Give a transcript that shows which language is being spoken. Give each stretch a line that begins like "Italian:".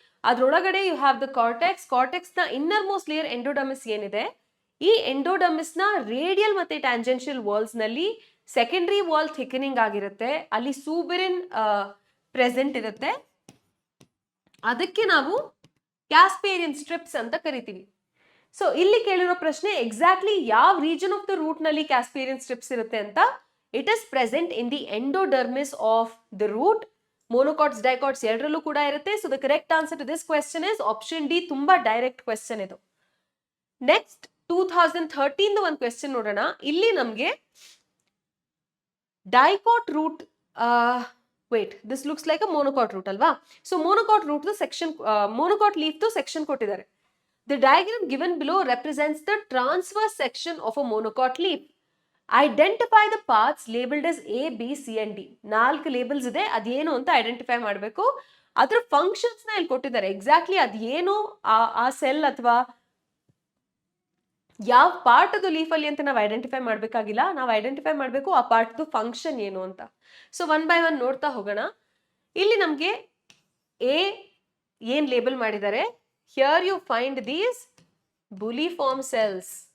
Kannada: ಅದ್ರೊಳಗಡೆ
English: You have the cortex.
Kannada: Cortex ನ inner most layer endodermis ಏನಿದೆ, ಈ ಎಂಡೋಡರ್ಮಿಸ್ ನ ರೇಡಿಯಲ್ ಮತ್ತೆ ಟ್ಯಾಂಜೆನ್ಷಿಯಲ್ ವಾಲ್ಸ್ ನಲ್ಲಿ ಸೆಕೆಂಡರಿ ವಾಲ್ ಥಿಕನಿಂಗ್ ಆಗಿರುತ್ತೆ, ಅಲ್ಲಿ ಸೂಬೆರಿನ್ ಪ್ರೆಸೆಂಟ್ ಇರುತ್ತೆ. ಅದಕ್ಕೆ ನಾವು ಕ್ಯಾಸ್ಪೇರಿಯನ್ ಸ್ಟ್ರಿಪ್ಸ್ ಅಂತ ಕರಿತೀವಿ. ಸೊ ಇಲ್ಲಿ ಕೇಳಿರೋ ಪ್ರಶ್ನೆ ಎಕ್ಸಾಕ್ಟ್ಲಿ ಯಾವ ರೀಜನ್ ಆಫ್ ದ ರೂಟ್ ನಲ್ಲಿ ಕ್ಯಾಸ್ಪೇರಿಯನ್ ಸ್ಟ್ರಿಪ್ಸ್ ಇರುತ್ತೆ ಅಂತ.
English: It is present in the endodermis of the root.
Kannada: Monocots, dicots ಎರಡರಲ್ಲೂ ಕೂಡ ಇರುತ್ತೆ.
English: So the correct answer to this question is option D.
Kannada: ತುಂಬಾ ಡೈರೆಕ್ಟ್ ಕ್ವೆಶ್ಚನ್ ಇದು. ನೆಕ್ಸ್ಟ್ 2013 ಒಂದು ಕ್ವೆಶ್ಚನ್ ನೋಡೋಣ. ಇಲ್ಲಿ ನಮಗೆ
English: Dicot root, wait, this looks like a monocot root ಅಲ್ವಾ?
Kannada: So monocot root section, monocot leaf section ಕೊಟ್ಟಿದ್ದಾರೆ.
English: The diagram given below represents the transverse section of a monocot leaf. Identify the parts labelled as A, B, C and D.
Kannada: 4 labels ಇದೆ, ಅದೇನು ಅಂತ identify ಮಾಡಬೇಕು. ಅದ್ರ functions ನ ಇಲ್ಲಿ ಕೊಟ್ಟಿದ್ದಾರೆ. Exactly ಅದೇನು ಆ ಸೆಲ್ ಅಥವಾ ಯಾವ ಪಾರ್ಟ್ ಅದು ಲೀಫ್ ಅಲ್ಲಿ ಅಂತ ನಾವು ಐಡೆಂಟಿಫೈ ಮಾಡ್ಬೇಕಾಗಿಲ್ಲ, ನಾವು ಐಡೆಂಟಿಫೈ ಮಾಡಬೇಕು ಆ ಪಾರ್ಟ್ ಫಂಕ್ಷನ್ ಏನು ಅಂತ. ಸೊ ಒನ್ ಬೈ ಒನ್ ನೋಡ್ತಾ ಹೋಗೋಣ. ಇಲ್ಲಿ ನಮ್ಗೆ ಎ ಏನ್ ಲೇಬಲ್ ಮಾಡಿದ್ದಾರೆ,
English: Here you find these bulliform cells.